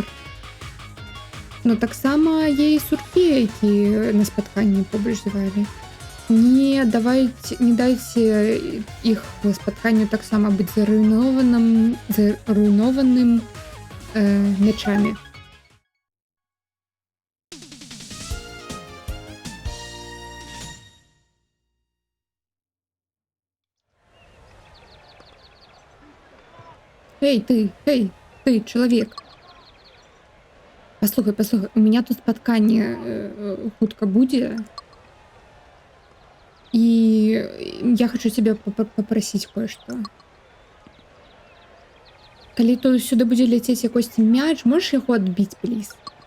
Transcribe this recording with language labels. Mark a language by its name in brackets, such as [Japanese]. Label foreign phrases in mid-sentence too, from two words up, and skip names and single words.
[Belarusian] Ну таксама є і суркі, які на спатканні побач звалі. Не дайце іх спатканню таксама быць заруйнованым мячамі. [Russian] Эй, ты, человек. [Belarusian] Послухай, [Russian] у меня [Belarusian] тут спатканне хутка будзе. [Russian] И я хочу тебя попросить кое-что. [Belarusian] Калі то сюда будзе ляцець якосьці мяч, можешь яго адбіць, плиз?